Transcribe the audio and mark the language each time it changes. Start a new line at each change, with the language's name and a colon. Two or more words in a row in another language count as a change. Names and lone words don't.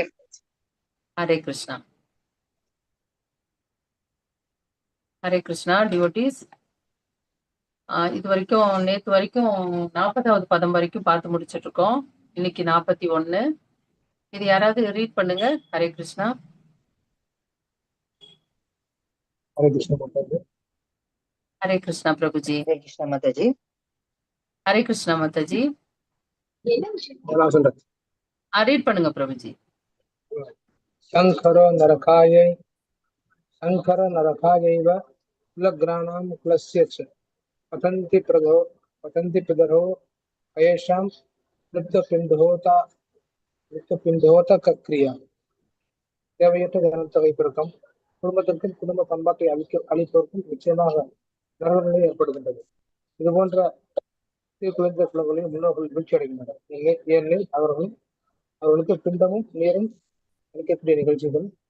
Tamil: ஹரே கிருஷ்ணா. ஹரே கிருஷ்ணா டிவோட்டீஸ். இது வரைக்கும் நேத்து வரைக்கும் 40வது பதம் வரைக்கும் பார்த்து முடிச்சிட்டு இருக்கோம். இன்னைக்கு 41. இது யாராவது ரீட் பண்ணுங்க. ஹரே கிருஷ்ணா.
Hindi: हरे कृष्ण माताजी।
Tamil: ஹரே கிருஷ்ணா பிரபுஜி.
Hindi: हरे कृष्ण माताजी।
Tamil: ஹரே கிருஷ்ணா மாதாஜி.
Hindi: बोला सुन रहे
Tamil: ரீட் பண்ணுங்க பிரபுஜி.
Sanskrit: शंकर नरकायैव कुलग्राणां कुलस्य च पतन्ति प्रदरो अयेषां मृत्युपिण्डोतक्रिया
Tamil: தேவையற்ற ஜனத்தொகை பெருக்கம் குடும்பத்திற்கும் குடும்ப பண்பாட்டை அளிப்பதற்கும் நிச்சயமாக நரகநிலை ஏற்படுகின்றது. இது போன்ற குழந்தை குலங்களையும் முன்னோர்கள் வீழ்ச்சி அடைகின்றனர். ஏனெனில் அவர்களுக்கு பிண்டமும் நீரும் அளிக்கக்கூடிய நிகழ்ச்சிகள்